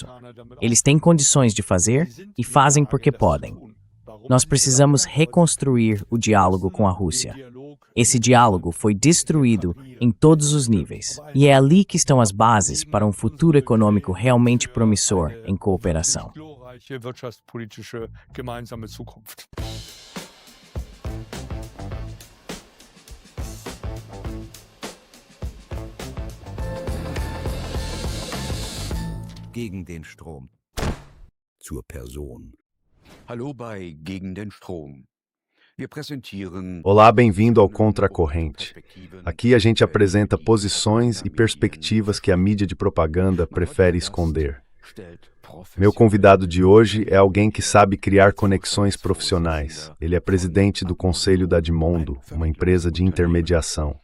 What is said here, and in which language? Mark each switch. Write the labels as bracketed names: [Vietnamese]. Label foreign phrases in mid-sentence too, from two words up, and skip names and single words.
[Portuguese] Eles têm condições de fazer e fazem porque podem. Nós precisamos reconstruir o diálogo com a Rússia. Esse diálogo foi destruído em todos os níveis, e é ali que estão as bases para um futuro econômico realmente promissor em cooperação. [German] Gegen den Strom. Zur Person. Hallo bei Gegen den Strom. Wir präsentieren... [Portuguese] Olá, bem-vindo ao Contracorrente. Aqui a gente apresenta posições e perspectivas que a mídia de propaganda prefere esconder. Meu convidado de hoje é alguém que sabe criar conexões profissionais. Ele é presidente do Conselho da Edmondo, uma empresa de intermediação.